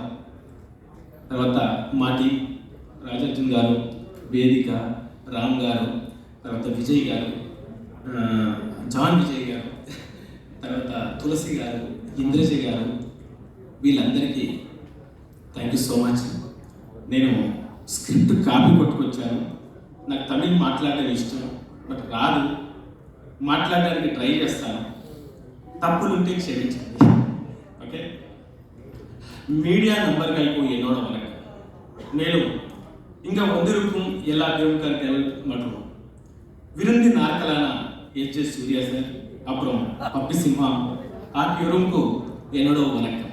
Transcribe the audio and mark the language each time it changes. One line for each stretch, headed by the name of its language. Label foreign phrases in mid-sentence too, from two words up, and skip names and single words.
Telugu: తర్వాత మాటి రాజార్జున్ గారు, వేదిక, రామ్ గారు, తర్వాత విజయ్ గారు, జాన్ విజయ్ గారు, తర్వాత తులసి గారు, ఇంద్రజ గారు, వీళ్ళందరికీ
English: thank you so much.
Telugu: నేను స్క్రిప్ట్ కాపీ కొట్టుకొచ్చాను. నాకు తమిళ్ మాట్లాడడం ఇష్టం, బట్ రాదు. మాట్లాడడానికి ట్రై చేస్తాను. తప్పులుంటే క్షమించండి.
Tamil: ஓகே. மீடியா நண்பர்களுக்கு என்னோட வணக்கம். மேலும் இங்கே வந்திருக்கும் எல்லா பெருமக்கள் மற்றும் விருந்தின் நாட்களான எச்.எஸ். சூர்யா சார், அப்புறம் பப்பி சிம்ஹா ஆகியோருக்கும் என்னோட வணக்கம்.